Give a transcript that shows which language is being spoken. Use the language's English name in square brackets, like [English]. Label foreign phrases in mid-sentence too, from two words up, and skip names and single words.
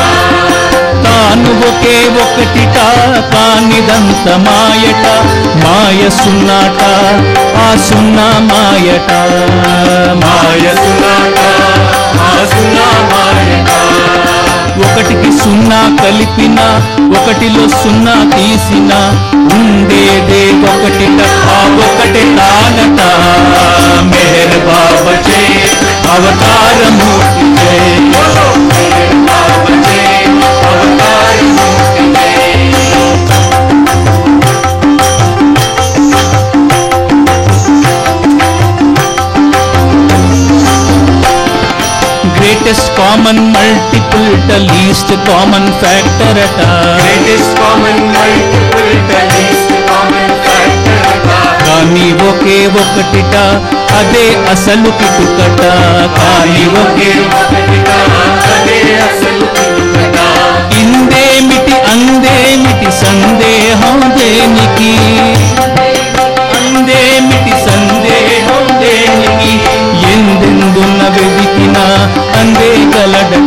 [Telugu] తాను ఒకే ఒకటిట కానిదంత మాయట మాయ సున్నాట ఆ సున్నా మాయట మాయ సునాట ఆ సున్నా మాయట ఒకటికి సున్నా కలిపిన ఒకటిలో సున్నా తీసిన ఉండేదే ఒకటిట ఆ ఒకటి తానట [Hindi] मेहर बाबा जय [Telugu] అవతార మూర్తి జై [Hindi] बोलो मेहर बाबा जय अवतार मूर्ति जय [English] greatest common multiple the least common factor అట greatest common multiple the least common factor [Telugu] కానీ ఒకే ఒకటిట అదే అసలు కిటుకట కానీ ఒకే ఒకటిగా అదే అసలు కిటుకట ఇందేమిటి అందేమిటి సందేహం దేనికి అందేమిటి సందేహం దేనికి ఎందెందున్న వెతికినా అందే కలడట